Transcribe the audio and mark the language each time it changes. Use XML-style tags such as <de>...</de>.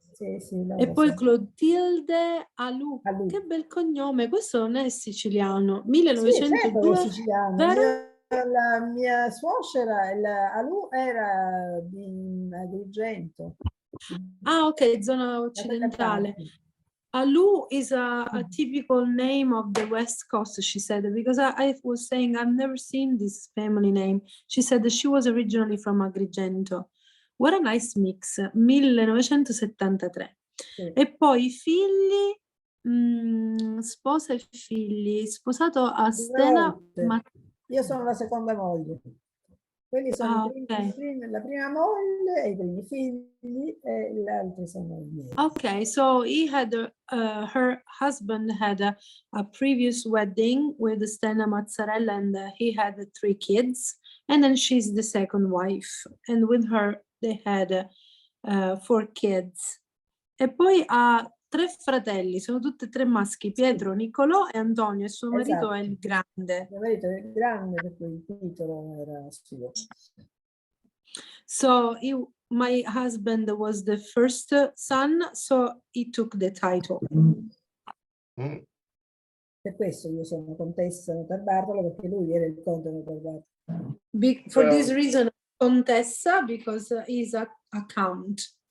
<it>Sì, e poi Clotilde Alù, che bel cognome, questo non è siciliano, 1902. Sì, siciliano. La mia suocera, Alù, era di Agrigento. Ah, ok, zona occidentale.</it> <en>Alù is a typical name of the West Coast, she said, because I was saying I've never seen this family name. She said that she was originally from Agrigento. What a nice mix, 1973. Sì.</en> <it>E poi i figli, sposa e figli, sposato a Stena. Io sono la seconda moglie. Quelli sono la prima moglie e i primi figli e gli altri sono i miei.</it> <en>Ok, so he had her husband had a previous wedding with Stena Mazzarella and he had 3 kids, and then she's the second wife, and with her they had 4 kids.</en> <it>E poi ha 3 fratelli, sono tutti 3 maschi, Pietro, Nicolò e Antonio, e suo marito è il grande. Mio marito è il grande, per cui il titolo era suo.</it> <en>So my husband was the first son, so he took the title.</en> <it>Per questo io sono contessa Notarbartolo, perché lui era il conte Notarbartolo.</it> <en>For this reason, contessa, because he's a count.</en>